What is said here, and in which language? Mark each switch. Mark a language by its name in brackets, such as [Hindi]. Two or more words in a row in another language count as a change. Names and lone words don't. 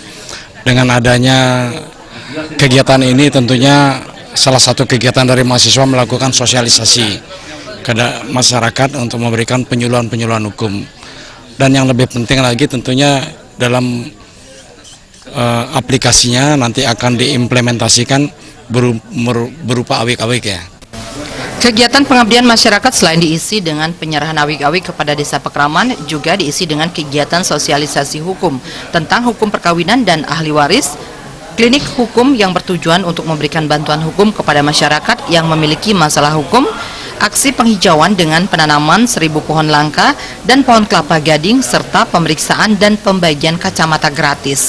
[Indonesian] Dengan adanya kegiatan ini tentunya salah satu kegiatan dari mahasiswa melakukan sosialisasi ke masyarakat untuk memberikan penyuluhan-penyuluhan hukum. Dan yang lebih penting lagi tentunya dalam aplikasinya nanti akan diimplementasikan berupa awik-awik ya. Kegiatan pengabdian masyarakat selain diisi dengan penyerahan awik-awik kepada desa Pekraman, juga diisi dengan kegiatan sosialisasi hukum tentang hukum perkawinan dan ahli waris, klinik hukum yang bertujuan untuk memberikan bantuan hukum kepada masyarakat yang memiliki masalah hukum, aksi penghijauan dengan penanaman 1000 pohon langka dan pohon kelapa gading, serta pemeriksaan dan pembagian kacamata gratis.